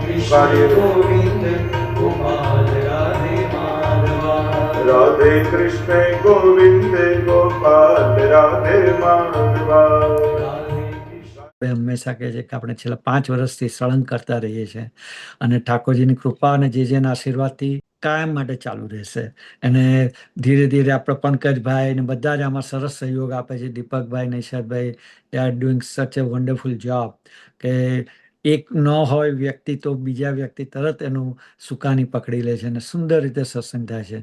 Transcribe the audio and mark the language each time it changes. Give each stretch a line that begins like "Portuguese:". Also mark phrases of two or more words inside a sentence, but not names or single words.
Gujarati: कार्य
Sanskrit: गोविंद गोपाल राधे माधवा। राधे कृष्ण गोविंद गोपाल राधे माधवा।
Gujarati: હંમેશા કહે છે કે આપણે છેલ્લા 5 વર્ષથી સળંગ કરતા રહીએ છીએ અને ઠાકોરજીની કૃપા અને જેના આશીર્વાદથી કાયમ માટે ચાલુ રહેશે. અને ધીરે ધીરે આપણે પંકજભાઈ ને બધા જ આમાં સરસ સહયોગ આપે છે. દીપકભાઈ, નૈશાદભાઈ,
English: they are doing such a wonderful job
Gujarati: કે એક ન હોય વ્યક્તિ તો બીજા વ્યક્તિ તરત એનું સુકાની પકડી લે છે અને સુંદર રીતે સત્સંગ થાય છે.